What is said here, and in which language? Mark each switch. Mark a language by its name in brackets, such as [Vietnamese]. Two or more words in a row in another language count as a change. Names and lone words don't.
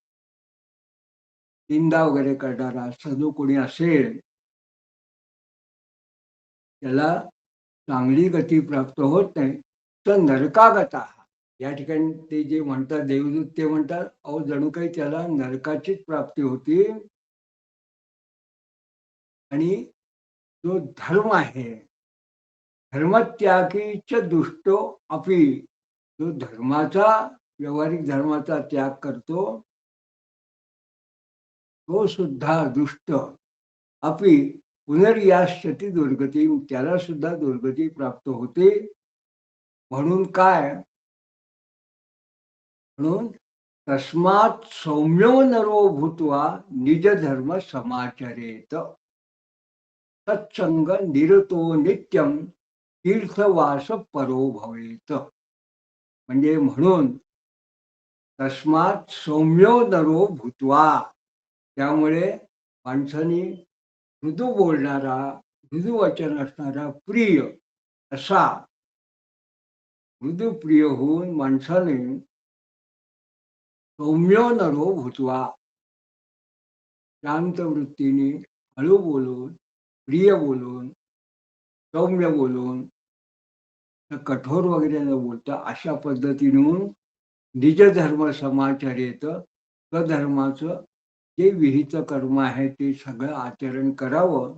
[Marathi] निंदा वगैरे करणारा असं जो कोणी असेल त्याला चांगली गती प्राप्त होत नाही, तर नरकागता. या ठिकाणी ते जे म्हणतात देवदूत ते म्हणतात, अहो जणू काही त्याला नरकाचीच प्राप्ती होती. आणि जो धर्म आहे, [Sanskrit] धर्मत्यागीच दुष्टो अपि, [Marathi] जो धर्माचा व्यावहारिक धर्माचा त्याग करतो तो सुद्धा [Sanskrit] दुष्ट अपि पुनर्यास्यति दुर्गती, [Marathi] त्याला सुद्धा दुर्गती प्राप्त होते. म्हणून काय, म्हणून [Sanskrit] तस्मात् सौम्यो नरो भूत्वा निज धर्म समाचरेत सत्संग निरतो नित्यम तीर्थवास परो भवेत. [Marathi] म्हणजे म्हणून [Sanskrit] तस्मात् सौम्यो नरो भूत्वा, [Marathi] त्यामुळे माणसाने मृदू बोलणारा, मृदू वचन असणारा, प्रिय असा, मृदू प्रिय होऊन माणसाने [Sanskrit] सौम्यो नरो भूत्वा, [Marathi] शांत वृत्तीने हळू बोलून, प्रिय बोलून, सौम्य बोलून, कठोर वगैरे न बोलता अशा पद्धतीने [Sanskrit] निज धर्म समाचरेत, [Marathi] स्वधर्माचं जे विहित कर्म आहे ते सगळं आचरण करावं.